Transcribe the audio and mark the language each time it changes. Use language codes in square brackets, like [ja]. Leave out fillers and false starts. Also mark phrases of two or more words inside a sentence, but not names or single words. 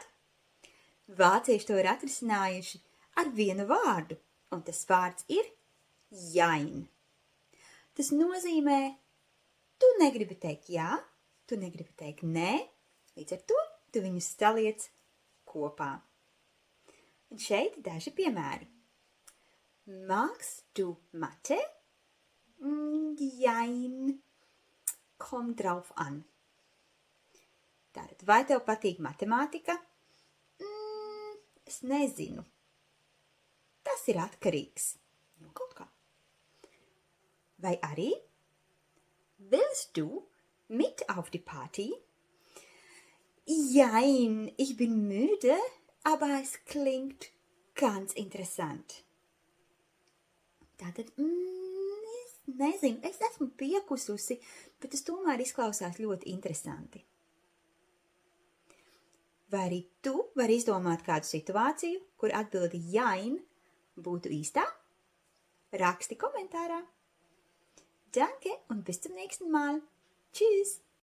[lv] Vācieši to ir atrisinājuši ar vienu vārdu, un tas vārds ir jain. Tas nozīmē, tu negribi teikt jā, tu negribi teikt nē, līdz ar to tu viņus saliec kopā. Un šeit daži piemēri. [de] Magst du Mathe? Jein, komm drauf an. [lv] Tātad, vai tev patīk matemātika? Es nezinu. Tas ir atkarīgs no kaut kā. Vai arī? [de] Willst du mit auf die Party? Jein, ich bin müde, aber es klingt ganz interessant. [lv] Tātad, es nezinu, es esmu piekususi, bet tas tomēr izklausās ļoti interesanti. Vai arī tu vari izdomāt kādu situāciju, kur atbildi jain būtu īstā? Raksti komentārā. [de] Danke und bis zum nächsten Mal. Tschüss!